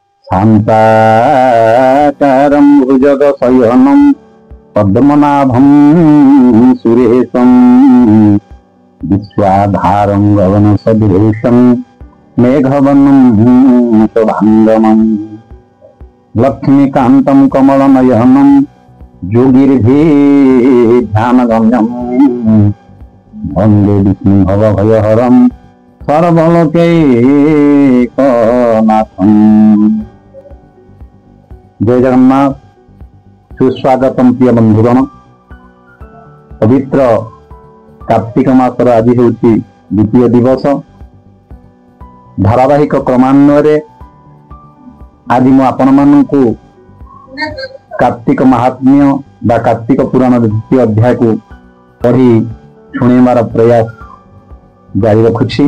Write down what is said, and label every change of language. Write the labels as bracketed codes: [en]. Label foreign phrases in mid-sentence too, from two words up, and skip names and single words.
[sa] शान्ताकारं भुजगशयनं पद्मनाभं सुरेशं विश्वाधारं गगनसदृशं मेघवर्णं शुभाङ्गमम् लक्ष्मीकान्तं कमलनयनं योगिर्भिध्यानगम्यं वन्दे विष्णुभवभयहरं सर्वलोकैकनाथम्। [or] ଜୟ ଜଗନ୍ନାଥ। ସୁସ୍ୱାଗତମ ପ୍ରିୟ ବନ୍ଧୁଗଣ। ପବିତ୍ର କାର୍ତ୍ତିକ ମାସର ଆଜି ହେଉଛି ଦ୍ୱିତୀୟ ଦିବସ। ଧାରାବାହିକ କ୍ରମାନ୍ୱୟେ ଆଜି ମୁଁ ଆପଣ ମାନଙ୍କୁ କାର୍ତ୍ତିକ ମାହାତ୍ମ୍ୟ ବା କାର୍ତ୍ତିକ ପୁରାଣ ଦ୍ୱିତୀୟ ଅଧ୍ୟାୟ କୁ ପଢ଼ି ଶୁଣେଇବାର ପ୍ରୟାସ ଜାରି ରଖୁଛି।